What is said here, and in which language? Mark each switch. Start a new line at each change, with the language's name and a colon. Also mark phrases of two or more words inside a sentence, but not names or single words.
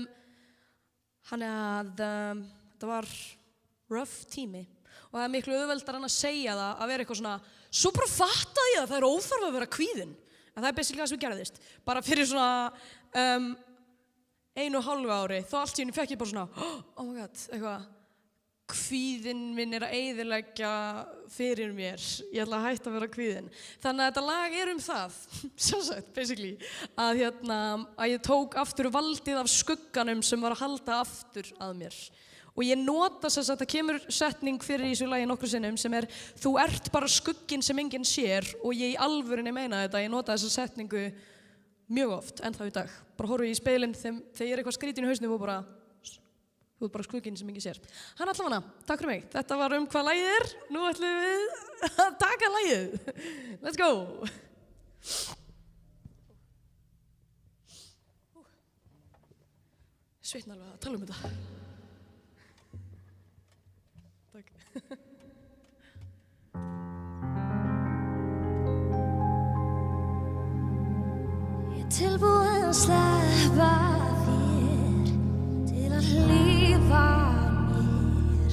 Icelandic: Þannig að þetta var rough tími og það er miklu auðveldar en að segja það að vera eitthvað svona svo bara fattaði ég að það er óþarf að vera kvíðin en það er basically það sem gerðist bara fyrir svona 1,5 ári þá allt í henni fekk ég bara svona
English: oh my god,
Icelandic: eitthvað kvíðinn minn er að eyðileggja fyrir mér, ég ætla að hætta að vera kvíðin. Þannig að þetta lag er það, sem sagt, basically, að ég tók aftur valdið af skugganum sem var að halda aftur að mér. Og ég nota þess að það kemur setning fyrir í þessu lagi nokkru sinnum sem þú ert bara skugginn sem enginn sér og ég í alvörinni meina þetta, ég nota þessa setningu mjög oft, ennþá í dag. Bara horfi í speilin þegar ég er eitthvað skrítin í hausnum og bara þú ert bara skugginn sem enginn sér. Hann allavega, takk fyrir mig. Þetta var hvað lagið er. Nú ætlum við að taka lagið.
English: Let's go!
Icelandic: Svitna alveg að tala þetta. Takk. Ég er tilbúin að sleppa þér til að hlífa mér.